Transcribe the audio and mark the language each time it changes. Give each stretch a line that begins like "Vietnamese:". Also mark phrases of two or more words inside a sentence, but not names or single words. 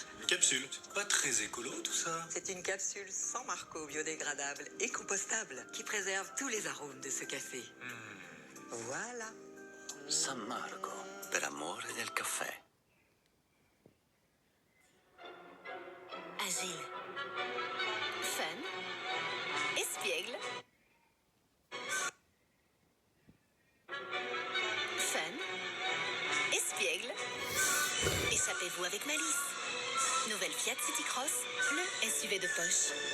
French: Une capsule, c'est pas très écolo tout ça. C'est une capsule sans marco, biodégradable et compostable qui préserve tous les arômes de ce café. Voilà.
Italian: San Marco, per amore del caffè.
French: Agile, fun, espiègle, fun, espiègle, échappez-vous avec malice. Nouvelle Fiat City Cross, le SUV de poche.